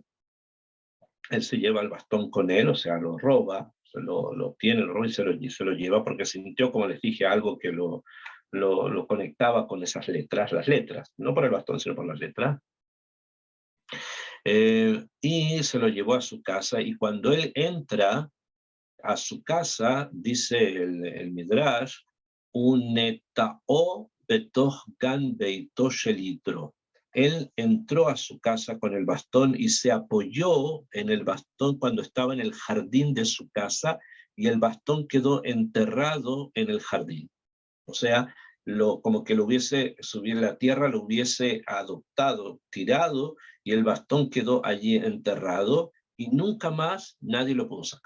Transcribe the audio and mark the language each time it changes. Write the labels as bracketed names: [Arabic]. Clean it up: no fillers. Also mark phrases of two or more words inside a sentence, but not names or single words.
[Spanish] Él se lleva el bastón con él, o sea, lo roba, lo obtiene, lo roba y se lo lleva porque sintió, como les dije, algo que lo conectaba con esas letras, las letras, no por el bastón, sino por las letras. Y se lo llevó a su casa, y cuando él entra a su casa, dice el Midrash, [Hebrew] ונטעו בתוך גן ביתו של יתרו. [Spanish] Él entró a su casa con el bastón y se apoyó en el bastón cuando estaba en el jardín de su casa, y el bastón quedó enterrado en el jardín. O sea, como que lo hubiese subido a la tierra, lo hubiese adoptado, tirado, y el bastón quedó allí enterrado, y nunca más nadie lo pudo sacar.